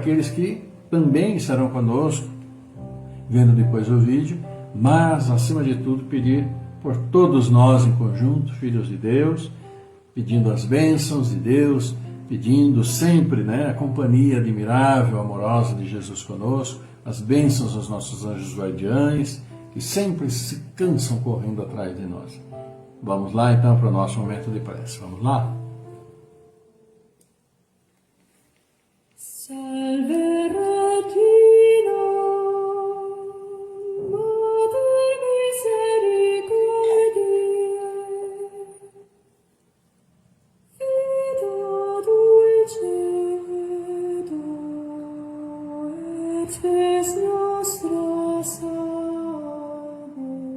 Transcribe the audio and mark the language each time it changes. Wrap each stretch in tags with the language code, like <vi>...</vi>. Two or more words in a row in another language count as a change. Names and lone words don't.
<pt>aqueles que também estarão conosco, vendo depois o vídeo, mas, acima de tudo, pedir por todos nós em conjunto, filhos de Deus, pedindo as bênçãos de Deus, pedindo sempre, né, a companhia admirável, amorosa de Jesus conosco, as bênçãos dos nossos anjos guardiães, que sempre se cansam correndo atrás de nós. Vamos lá, então, para o nosso momento de prece. Vamos lá?</pt> <la>Salve Regina, Mater misericordiae, vita dulcedo, et spes nostra salvo.</la>